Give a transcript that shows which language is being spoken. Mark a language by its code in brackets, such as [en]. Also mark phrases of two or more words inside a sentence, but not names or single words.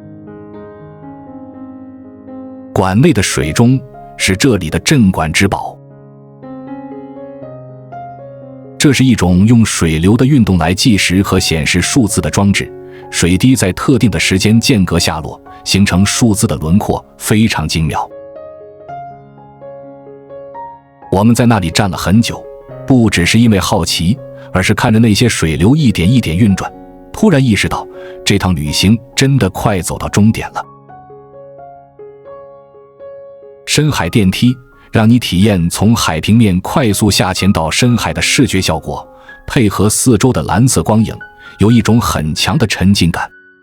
[zh] 馆內的水鐘是這裡的镇館之寶，這是一種用水流的運動來計時和顯示數字的裝置，水滴在特定的時間間隔下落，形成數字的輪廓，非常精妙。我们在那裡站了很久，不只是因為好奇，而是看着那些水流一點一點運轉，突然意識到這趟旅行真的快走到終點了。深海電梯讓你體驗從海平面快速下潛到深海的視覺效果，配合四周的藍色光影，有一種很強的沉浸感。